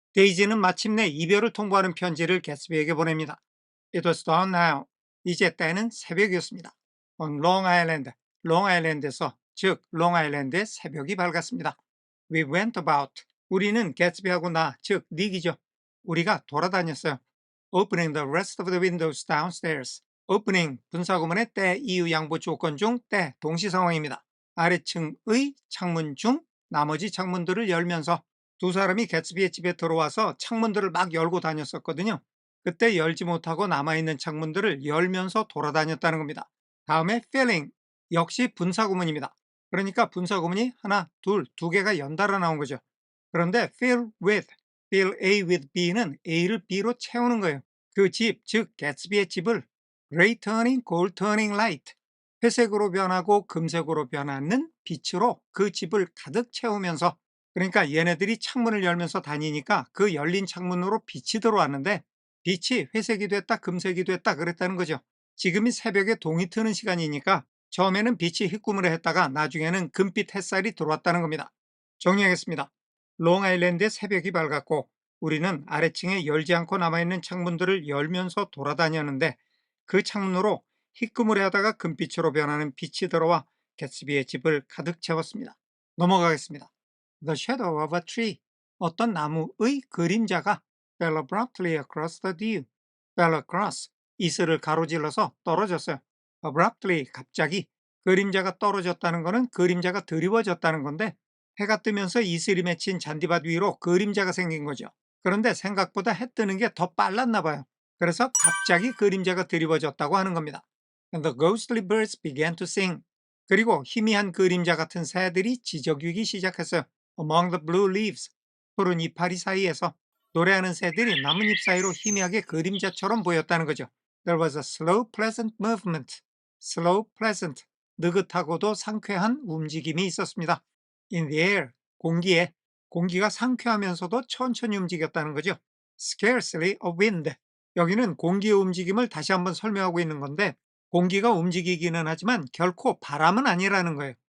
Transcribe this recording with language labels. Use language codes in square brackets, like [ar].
[ko] 데이지는 마침내 이별을 통보하는 편지를 개츠비에게 보냅니다. [en] It was dawn now. [ko] 이제 때는 새벽이었습니다. [en] On Long Island, [ko] 롱아일랜드에서, 즉 롱아일랜드의 새벽이 밝았습니다. [en] We went about. [ko] 우리는 개츠비하고 나, 즉 닉이죠. 우리가 돌아다녔어요. [en] Opening the rest of the windows downstairs. [ko] Opening, 분사구문의 때 이유 양보 조건 중 때 동시 상황입니다. 아래층의 창문 중 나머지 창문들을 열면서 두 사람이 개츠비의 집에 들어와서 창문들을 막 열고 다녔었거든요. 그때 열지 못하고 남아있는 창문들을 열면서 돌아다녔다는 겁니다. 다음에 filling, 역시 분사구문입니다. 그러니까 분사구문이 하나, 둘, 두 개가 연달아 나온 거죠. 그런데 [en] fill with, fill A with B [ko] 는 A를 B로 채우는 거예요. 그 집, 즉 개츠비의 집을 [en] gray turning, gold turning light, [ko] 회색으로 변하고 금색으로 변하는 빛으로 그 집을 가득 채우면서, 그러니까 얘네들이 창문을 열면서 다니니까 그 열린 창문으로 빛이 들어왔는데 빛이 회색이 됐다 금색이 됐다 그랬다는 거죠. 지금이 새벽에 동이 트는 시간이니까 처음에는 빛이 희꾸무를 했다가 나중에는 금빛 햇살이 들어왔다는 겁니다. 정리하겠습니다. 롱아일랜드의 새벽이 밝았고 우리는 아래층에 열지 않고 남아있는 창문들을 열면서 돌아다녔는데 그 창문으로 희끄무레 하다가 금빛으로 변하는 빛이 들어와 개츠비의 집을 가득 채웠습니다. 넘어가겠습니다. [en] The shadow of a tree. [ko] 어떤 나무의 그림자가 [en] fell abruptly across the dew. fell across. [ko] 이슬을 가로질러서 떨어졌어요. abruptly, 갑자기. 그림자가 떨어졌다는 것은 그림자가 드리워졌다는 건데 해가 뜨면서 이슬이 맺힌 잔디밭 위로 그림자가 생긴 거죠. 그런데 생각보다 해 뜨는 게 더 빨랐나 봐요. 그래서 갑자기 그림자가 드리워졌다고 하는 겁니다. [en] And the ghostly birds began to sing. [ko] 그리고 희미한 그림자 같은 새들이 지저귀기 시작했어요. [en] Among the blue leaves. [ko] 푸른 이파리 사이에서 노래하는 새들이 나뭇잎 사이로 희미하게 그림자처럼 보였다는 거죠. [en] There was a slow, pleasant movement. Slow, pleasant. [ko] 느긋하고도 상쾌한 움직임이 있었습니다. [en] In the air. [ko] 공기에. 공기가 상쾌하면서도 천천히 움직였다는 거죠. [en] Scarcely a wind. [ko] 여기는 공기의 움직임을 다시 한번 설명하고 있는 건데 공기가 움직이기는 하지만 결코 바람은 아니라는 거예요.